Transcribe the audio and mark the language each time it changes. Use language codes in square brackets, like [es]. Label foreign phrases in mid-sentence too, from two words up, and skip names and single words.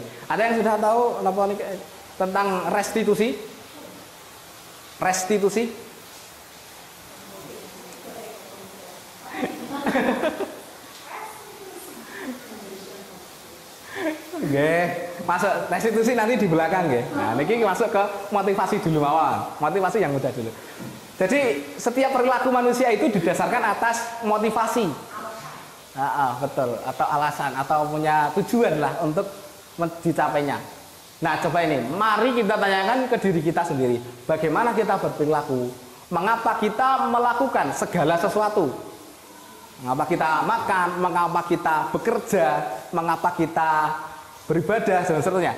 [id] Ada yang sudah tahu apa niki tentang restitusi? Restitusi? Masuk restitusi nanti di belakang nggih. Nah, niki masuk ke motivasi dulu mawon. Motivasi yang mudah dulu. Jadi, setiap perilaku manusia itu didasarkan atas motivasi. Betul, atau alasan atau punya tujuan lah untuk dicapainya. Nah, coba ini, mari kita tanyakan ke diri kita sendiri, bagaimana kita berperilaku, mengapa kita melakukan segala sesuatu, mengapa kita makan, mengapa kita bekerja, mengapa kita beribadah dan seterusnya.